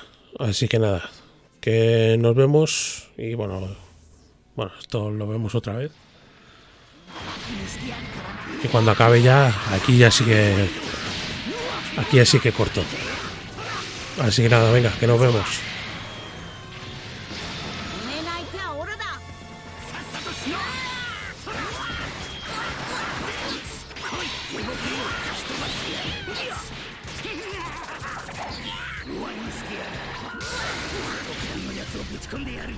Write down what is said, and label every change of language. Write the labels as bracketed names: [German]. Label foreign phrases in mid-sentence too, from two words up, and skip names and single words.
[Spanish] Así que nada, que nos vemos. Y bueno, esto lo vemos otra vez. Y cuando acabe ya, aquí ya sí que corto. Así que nada, venga, que nos vemos. [Japanese] 寝ない手はオラだ。さっさとしろ。来い、動きを吹き飛ばしてやる。終わりにしてやる。特段のやつをぶち込んでやる。